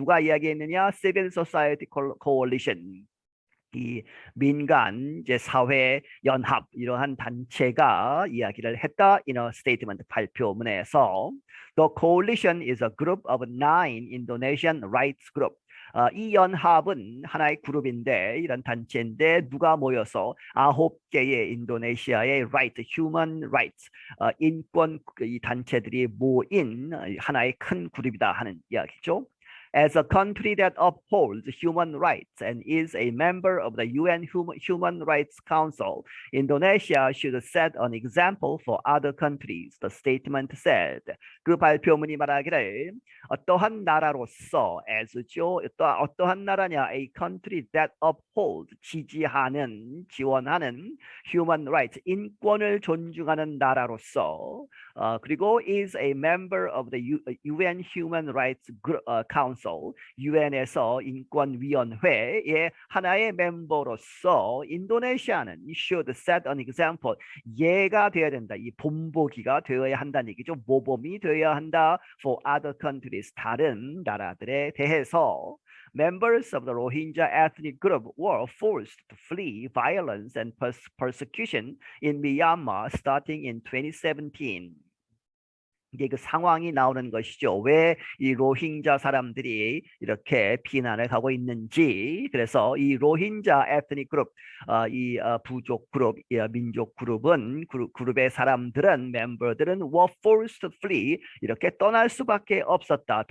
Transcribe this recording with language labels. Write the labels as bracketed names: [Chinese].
[Korean] 누가 이야기했느냐? Civil Society Coalition 이 민간 이제 사회 연합 이러한 단체가 이야기를 했다. [English] in a statement [Korean] 발표문에서 [English] The coalition is a group of 9 Indonesian rights group. [Korean] 이 연합은 하나의 그룹인데 이런 단체인데 누가 모여서 9개의 인도네시아의 right, human rights, 인권 이 단체들이 모인 하나의 큰 그룹이다 하는 이야기죠. [English] As a country that upholds human rights and is a member of the UN Human Rights Council, Indonesia should set an example for other countries, the statement said. [Korean] 그 발표문이 말하기를 어떠한 나라로서 as죠. 어떠한 나라냐? [English] A country that upholds [Korean] 지지하는 지원하는 [English] human rights [Korean] 인권을 존중하는 나라로서 그리고 [English] is a member of the UN Human Rights Council [Korean] UN에서 인권위원회의 하나의 멤버로서 인도네시아는 [English] should set an example [Korean] 예가 되어야 된다. 이 본보기가 되어야 한다는 얘기죠. 모범이 되어야 한다. [English] For other countries [Korean] 다른 나라들에 대해서 [English] members of the Rohingya ethnic group were forced to flee violence and persecution in Myanmar starting in 2017. [Korean] 이게 그 상황이 나오는 것이죠. 왜 이 로힝자 사람들이 이렇게 피난을 가고 있는지. 그래서 이 로힝자 에트닉 그룹, 이 부족 그룹, 민족 그룹은 그룹의 사람들은 멤버들은 [English] were forced to flee [Korean] 이렇게 떠날 수밖에 없었다.